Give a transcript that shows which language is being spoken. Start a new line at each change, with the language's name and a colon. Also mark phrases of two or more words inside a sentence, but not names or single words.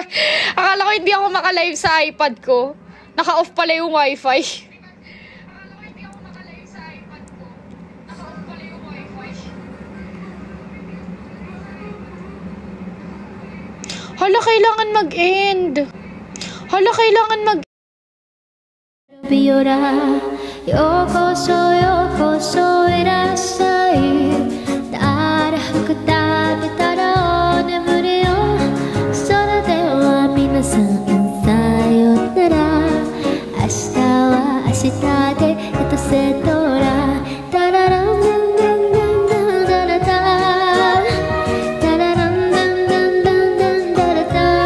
Filipino: Akala ko hindi ako makalive sa iPad ko. Naka-off pala yung wifi. Hala, kailangan mag-end. Hala, kailangan mag-end.
Japanese: ビオラようこそようこそいらっしゃいたらふく食べたらお眠りよそれでは皆さんさよなら明日は明日でエトセトラタラランダンダンダンダンダラタタラランダンダンダンダンダラタ